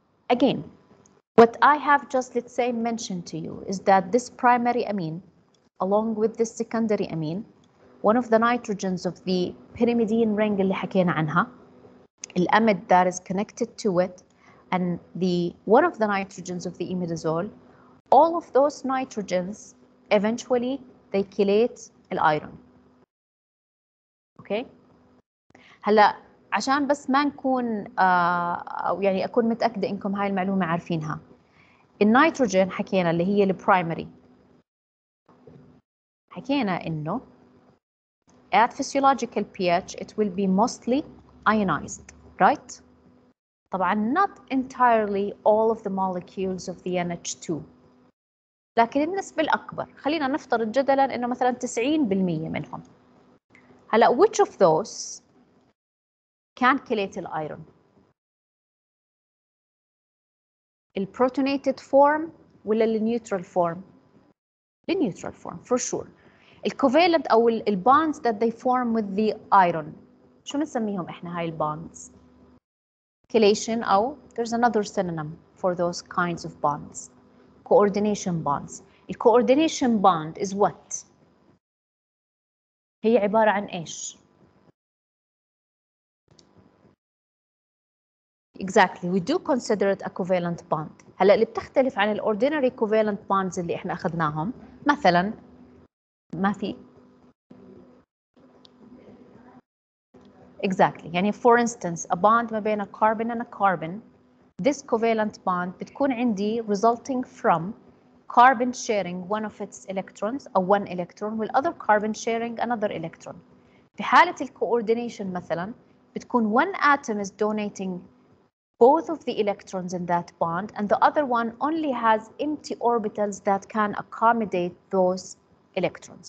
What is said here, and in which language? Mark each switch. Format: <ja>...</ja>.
<en>Again, what I have just, let's say, mentioned to you is that this primary amine, along with this secondary amine, one of the nitrogens of the pyrimidine ring</en> <ar>اللي حكينا عنها,</ar> <en>الأمide that is connected to it, and one of the nitrogens of the imidazole, all of those nitrogens eventually they chelate iron. Okay?</en> <ar>هلا عشان بس ما نكون أو يعني أكون متأكدة إنكم هاي المعلومة عارفينها. النيتروجين حكينا اللي هي البرايمري، حكينا إنه</ar> <en>at physiological pH it will be mostly ionized, right?</en> <ar>طبعا</ar> <en>not entirely all of the molecules of the NH2،</en> <ar>لكن النسبة الأكبر، خلينا نفترض جدلا إنه مثلا 90% منهم. هلا</ar> <en>which of those can chelate iron؟</en> <ar>البروتونيتد فورم ولا النيوترال فورم؟ النيوترال فورم</ar> <en>for sure.</en> <ar>الكوفالنت أو البونds</ar> <en>that they form with the iron،</en> <ar>شو بنسميهم إحنا هاي البونds؟ Chelation أو</ar> <en>there's another synonym for those kinds of bonds. Coordination bonds. The coordination bond is what?</en> <ar>هي عبارة عن إيش؟</ar> <en>Exactly, we do consider it a covalent bond.</en> <ar>هلا اللي بتختلف عن</ar> <en>ordinary covalent bonds</en> <ar>اللي احنا أخذناهم، مثلا ما في.</ar> <en>Exactly, يعني for instance a bond ما بين a carbon and a carbon, this covalent bond</en> <ar>بتكون عندي</ar> <en>resulting from carbon sharing one of its electrons أو one electron والother carbon sharing another electron.</en> <ar>في حالة الcoordination مثلا بتكون</ar> <en>one atom is donating both of the electrons in that bond and the other one only has empty orbitals that can accommodate those electrons.</en>